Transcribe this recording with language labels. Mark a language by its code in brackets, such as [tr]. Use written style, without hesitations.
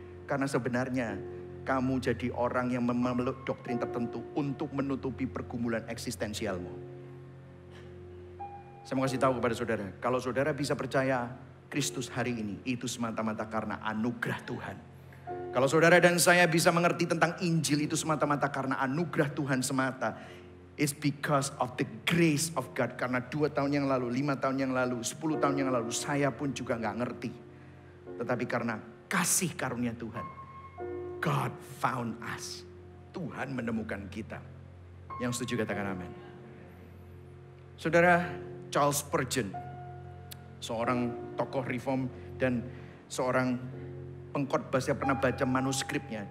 [id] Karena sebenarnya kamu jadi orang yang memeluk doktrin tertentu untuk menutupi pergumulan eksistensialmu. Saya mau kasih tahu kepada saudara, kalau saudara bisa percaya Kristus hari ini, itu semata-mata karena anugerah Tuhan. Kalau saudara dan saya bisa mengerti tentang Injil, itu semata-mata karena anugerah Tuhan semata. [en] It's because of the grace of God. [id] Karena 2 tahun yang lalu, 5 tahun yang lalu, 10 tahun yang lalu, saya pun juga gak ngerti. Tetapi karena kasih karunia Tuhan, [en] God found us. [id] Tuhan menemukan kita. Yang setuju katakan amin. Saudara, Charles Spurgeon, seorang tokoh reform dan seorang pengkhotbah, saya pernah baca manuskripnya.